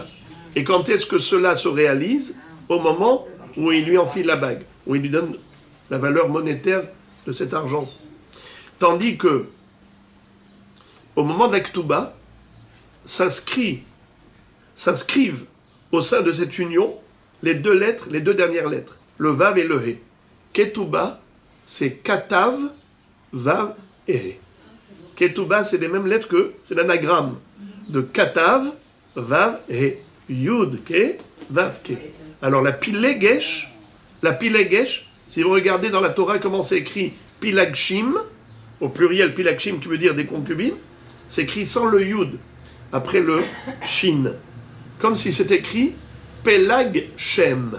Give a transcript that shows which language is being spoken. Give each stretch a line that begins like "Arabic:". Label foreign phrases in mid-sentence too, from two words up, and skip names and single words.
French: Et quand est-ce que cela se réalise? Au moment où il lui enfile la bague, où il lui donne la valeur monétaire de cet argent. Tandis que, au moment de la ktuba, s'inscrivent au sein de cette union les 2 lettres, les 2 dernières lettres, le vav et le he. Ketouba, c'est katav, vav et he. Ketouba, c'est les mêmes lettres que, c'est l'anagramme de katav, vav et he.
Hebrew: יוד קה ואו, ke.
French: Alors la pilegesh, si vous regardez dans la Torah comment c'est écrit pilagshim, au pluriel pilagshim qui veut dire des concubines, c'est écrit sans le yud, après le shin.
Hebrew: Comme si c'était écrit פלג שם.